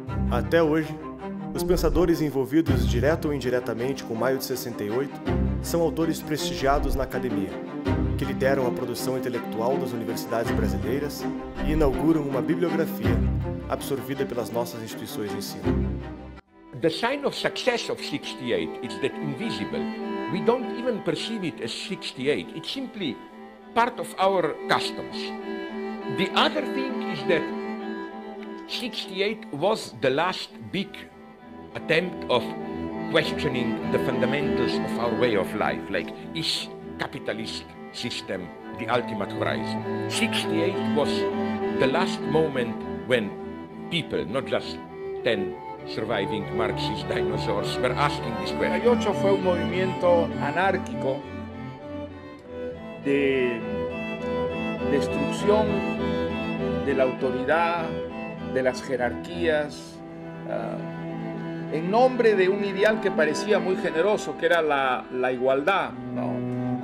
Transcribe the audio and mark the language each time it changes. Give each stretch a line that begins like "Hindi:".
Portuguese: Até hoje, os pensadores envolvidos direto ou indiretamente com Maio de 68 são autores prestigiados na academia, que lideram a produção intelectual das universidades brasileiras e inauguram uma bibliografia absorvida pelas nossas instituições de ensino.
English: The sign of success of 68 is that invisible. We don't even perceive it as 68. It's simply part of our customs. The other thing is that 68 was the last big attempt of questioning the fundamentals of our way of life, like, is capitalist system the ultimate horizon? 68 was the last moment when people, not just 10 surviving Marxist dinosaurs, were asking this question.
Spanish: 68 fue un movimiento anárquico de destrucción de la autoridad, de las jerarquías, en nombre de un ideal que parecía muy generoso, que era la igualdad, ¿no?